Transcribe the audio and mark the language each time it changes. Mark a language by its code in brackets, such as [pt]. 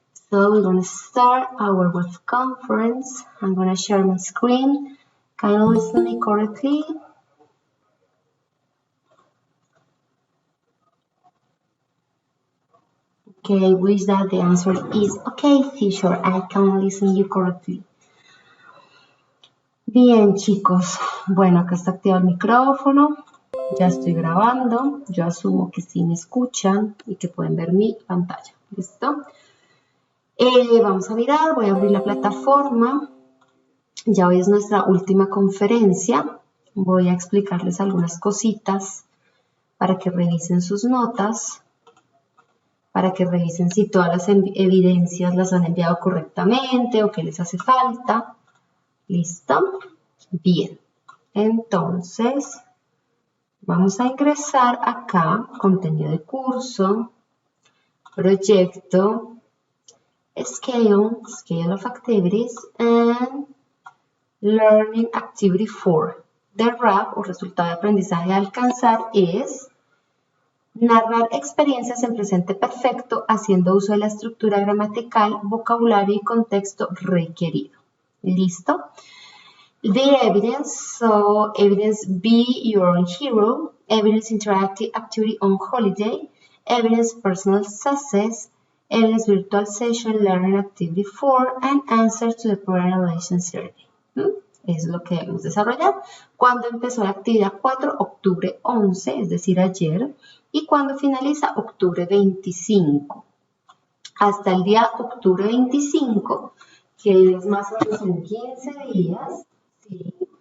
[en] So we're going to start our web conference. I'm going to share my screen. Can you listen to me correctly? Okay, wish that the answer is okay, teacher. I can listen you correctly. [es] Bien, chicos. Bueno, acá está activado el micrófono. Ya estoy grabando. Yo asumo que sí me escuchan y que pueden ver mi pantalla. ¿Listo? Vamos a mirar. Voy a abrir la plataforma. Ya hoy es nuestra última conferencia. Voy a explicarles algunas cositas para que revisen sus notas, para que revisen si todas las evidencias las han enviado correctamente o qué les hace falta. ¿Listo? Bien. Entonces, vamos a ingresar acá, contenido de curso, proyecto, [en] scale of activities, and Learning Activity 4. [es] The RAP o resultado de aprendizaje a alcanzar es narrar experiencias en presente perfecto haciendo uso de la estructura gramatical, vocabulario y contexto requerido. ¿Listo? [en] The evidence, so evidence be your own hero, evidence interactive activity on holiday, evidence personal success, evidence virtual session learning activity 4, and answer to the Parent Relation Survey. [es] Es lo que debemos desarrollar. ¿Cuándo empezó la actividad 4? Octubre 11, es decir, ayer. ¿Y cuándo finaliza? Octubre 25. Hasta el día octubre 25, que es más o menos en 15 días, ¿sí?